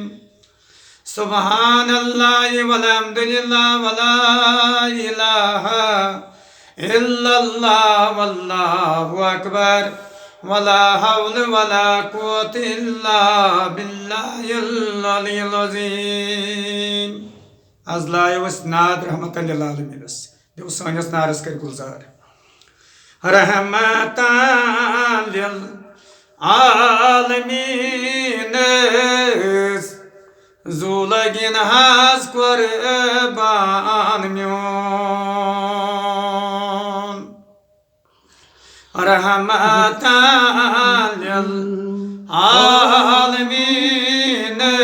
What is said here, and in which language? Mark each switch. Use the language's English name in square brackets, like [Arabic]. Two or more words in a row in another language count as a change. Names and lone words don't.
[Arabic] سبحان الله والحمد لله ولا إله إلا الله والله أكبر ولا حول ولا قوة إلا بالله العلي العظيم. [Kashmiri] आज लायो अस नाद [Arabic] رحمة للعالمين. [Kashmiri] देव सानिस नारस कर गुजार [Arabic] رحمة للعالمين. [Kashmiri] ज़ुलगिन हज कुर्बान म्योन [Arabic] رحمة للعالمين.